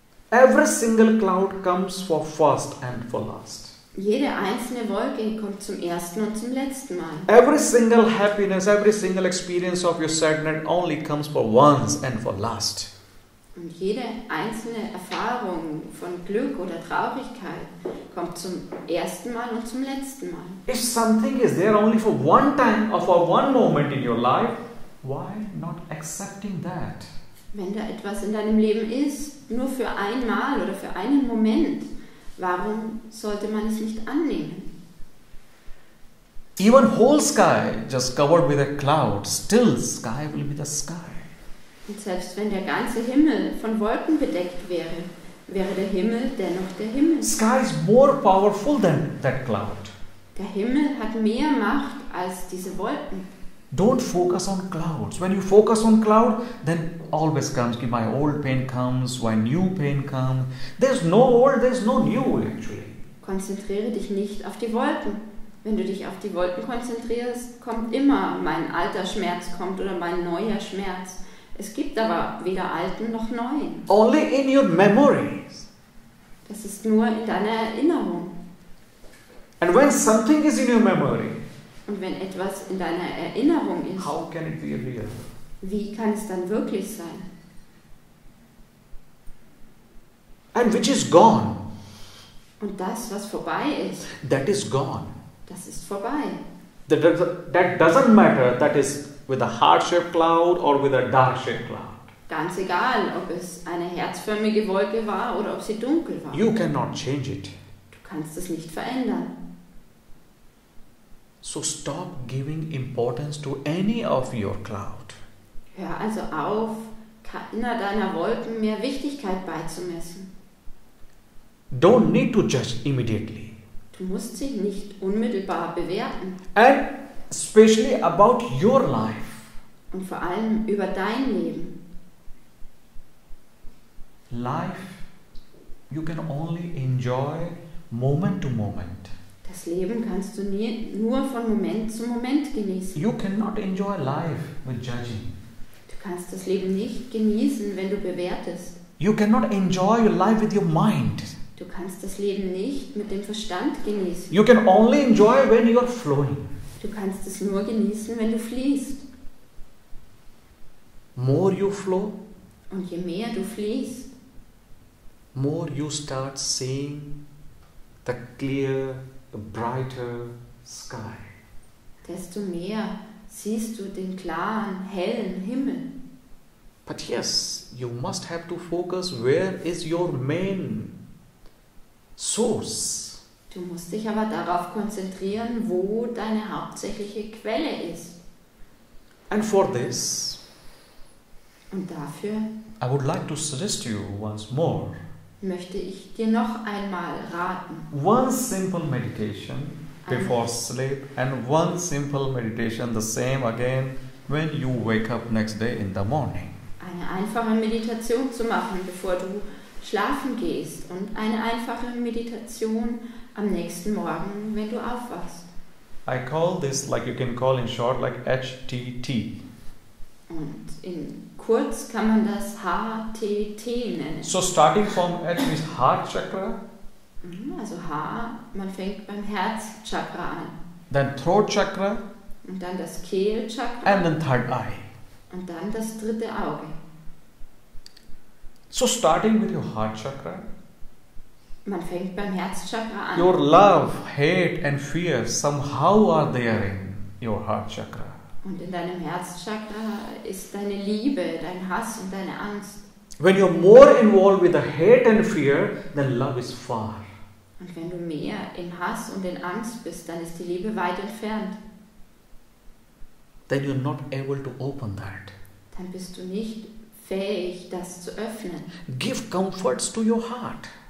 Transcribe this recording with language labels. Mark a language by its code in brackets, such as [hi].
[en] Every single cloud comes for first and for last. [de] Jede einzelne Wolke kommt zum ersten und zum letzten Mal. [en] Every single happiness, every single experience of your sadness only comes for once and for last. [de] Und jede einzelne Erfahrung von Glück oder Traurigkeit kommt zum ersten Mal und zum letzten Mal. [en] If something is there only for one time or for one moment in your life, why not accepting that? [de] Wenn da etwas in deinem Leben ist, nur für einmal oder für einen Moment, warum sollte man es nicht annehmen? [en] Even whole sky just covered with a cloud, still sky will be the sky. [de] Und selbst wenn der ganze Himmel von Wolken bedeckt wäre, wäre der Himmel dennoch der Himmel. [en] Sky is more powerful than that cloud. [de] Der Himmel hat mehr Macht als diese Wolken. [en] Don't focus on clouds. When you focus on cloud, then always comes, my old pain comes, why new pain comes. There's no old, there's no new actually. [de] Konzentriere dich nicht auf die Wolken. Wenn du dich auf die Wolken konzentrierst, kommt immer mein alter Schmerz kommt oder mein neuer Schmerz. Es gibt aber weder alten noch neuen. [en] Only in your memories. [de] Das ist nur in deiner Erinnerung. [en] And when something is in your memory, [de] Und wenn etwas in deiner Erinnerung ist, [en] how can it be real? [de] wie kann es dann wirklich sein? [en] And which is gone, [de] Und das, was vorbei ist, [en] that is gone. [de] das ist vorbei. [en] That doesn't matter, that is with a heart-shaped cloud or with a dark-shaped cloud. [de] Ganz egal, ob es eine herzförmige Wolke war oder ob sie dunkel war. [en] You cannot change it. [de] Du kannst es nicht verändern. [en] So stop giving importance to any of your cloud. [de] Hör also auf, keiner deiner Wolken mehr Wichtigkeit beizumessen. [en] Don't need to judge immediately. [de] Du musst sie nicht unmittelbar bewerten. [en] And especially about your life. [de] Und vor allem über dein Leben. [en] Life, you can only enjoy moment to moment. [de] Das Leben kannst du nur von Moment zu Moment genießen. [en] You cannot enjoy life with judging. [de] Du kannst das Leben nicht genießen, wenn du bewertest. [en] You cannot enjoy your life with your mind. [de] Du kannst das Leben nicht mit dem Verstand genießen. [en] You can only enjoy when you are flowing. [de] Du kannst es nur genießen, wenn du fließt. [en] More you flow, [de] Und je mehr du fließt, [en] more you start seeing the clear, the brighter sky. [de] desto mehr siehst du den klaren, hellen Himmel. [en] But yes, you must have to focus where is your main source. [de] Du musst dich aber darauf konzentrieren, wo deine hauptsächliche Quelle ist. [en] And for this, [de] Und dafür [en] I would like to suggest you once more [de] möchte ich dir noch einmal raten. [en] one simple meditation before sleep, and one simple meditation, the same again when you wake up next day in the morning. [de] Eine einfache Meditation zu machen, bevor du schlafen gehst, und eine einfache Meditation am nächsten Morgen, wenn du aufwachst. [en] I call this, like you can call in short, like HTT. [de] Und in kurz kann man das HTT nennen. [en] So starting from H is heart chakra, [de] Also H, man fängt beim Herzchakra an. [en] then throat chakra, [de] Und dann das Kehlchakra. [en] and then third eye. [de] Und dann das dritte Auge. [en] So starting with your heart chakra, [de] Man fängt beim Herzchakra an. [en] your love, hate and fear somehow are there in your heart chakra. [de] Und in deinem Herzchakra ist deine Liebe, dein Hass und deine Angst. [en] When you're more involved with the hate and fear, then love is far. [de] Und wenn du mehr in Hass und in Angst bist, dann ist die Liebe weit entfernt. [en] Then you're not able to open that. [de] Dann bist du nicht fähig, das zu öffnen. [en] Give comforts to your heart.